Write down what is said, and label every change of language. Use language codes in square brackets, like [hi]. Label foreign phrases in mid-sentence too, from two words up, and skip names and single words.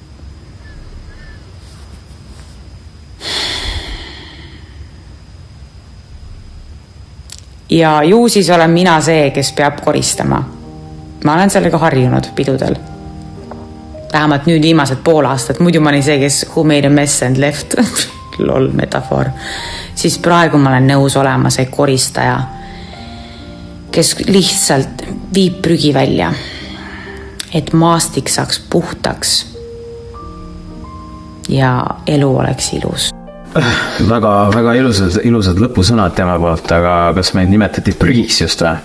[et] Ja ju siis olen mina see, kes peab koristama. Ma olen sellega harjunud pidudel. Vähemalt nüüd viimased pool aastat. Muidu ma olin see, kes [en] who made a mess and left. Lol, [et] metafoor. Siis praegu ma olen nõus olema see koristaja, kes lihtsalt viib prügi välja, et maastik saaks puhtaks ja elu oleks ilus. Väga ilusad lõpusõnad tema poolt, aga kas meid nimetati prügiks just või?